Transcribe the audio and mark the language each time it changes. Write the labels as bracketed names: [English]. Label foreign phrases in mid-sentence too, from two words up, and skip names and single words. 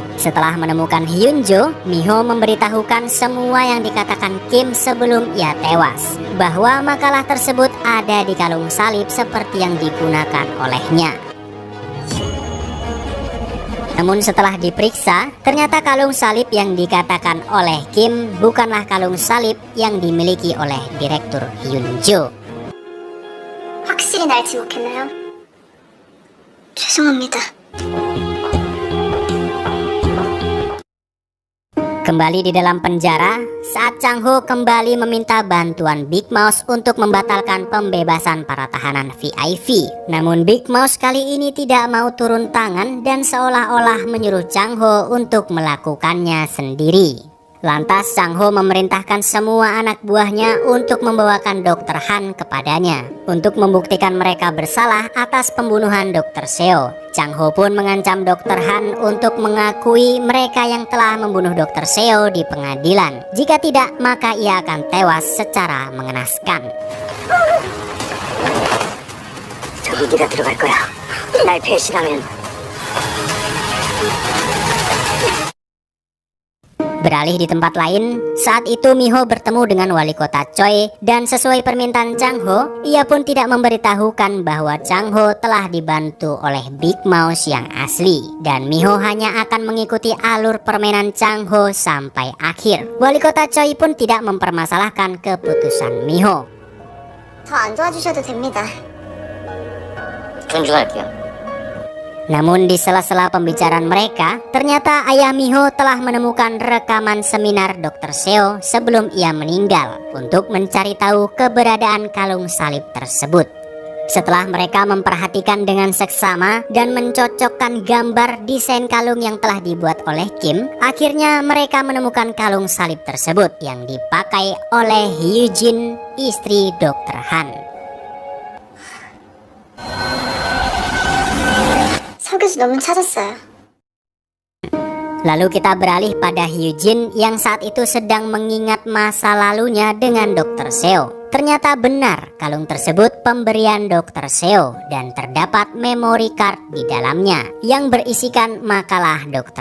[Indonesian] Setelah menemukan Hyunjo, Miho memberitahukan semua yang dikatakan Kim sebelum ia tewas, bahwa makalah tersebut ada di kalung salib seperti yang digunakan olehnya. Namun setelah diperiksa, ternyata kalung salib yang dikatakan oleh Kim bukanlah kalung salib yang dimiliki oleh Direktur Hyunjo. [Korean] 확실히 날 지목했나요? 죄송합니다. [Indonesian] Kembali di dalam penjara, saat Chang Ho kembali meminta bantuan Big Mouse untuk membatalkan pembebasan para tahanan VIP. Namun Big Mouse kali ini tidak mau turun tangan dan seolah-olah menyuruh Chang Ho untuk melakukannya sendiri. Lantas Chang Ho memerintahkan semua anak buahnya untuk membawakan Dr. Han kepadanya untuk membuktikan mereka bersalah atas pembunuhan Dr. Seo. Chang Ho pun mengancam Dr. Han untuk mengakui mereka yang telah membunuh Dr. Seo di pengadilan. Jika tidak, maka ia akan tewas secara mengenaskan. [Korean] 저기 네가 들어갈 거야. 날 배신하면. [Indonesian] Beralih di tempat lain, saat itu Miho bertemu dengan wali kota Choi dan sesuai permintaan Chang Ho, ia pun tidak memberitahukan bahwa Chang Ho telah dibantu oleh Big Mouse yang asli dan Miho hanya akan mengikuti alur permainan Chang Ho sampai akhir. Wali kota Choi pun tidak mempermasalahkan keputusan Miho. [Korean] 더 안 도와주셔도 됩니다. 존중할게요. [Indonesian] Namun di sela-sela pembicaraan mereka, ternyata ayah Miho telah menemukan rekaman seminar Dr. Seo sebelum ia meninggal untuk mencari tahu keberadaan kalung salib tersebut. Setelah mereka memperhatikan dengan seksama dan mencocokkan gambar desain kalung yang telah dibuat oleh Kim, akhirnya mereka menemukan kalung salib tersebut yang dipakai oleh Hyujin, istri Dr. Han. [Korean] 서 교수 논문 찾았어요. [Indonesian] Lalu kita beralih pada Hyujin yang saat itu sedang mengingat masa lalunya dengan Dr. Seo. Ternyata benar kalung tersebut pemberian Dr. Seo dan terdapat [English] memory card [Indonesian] di dalamnya yang berisikan makalah Dr.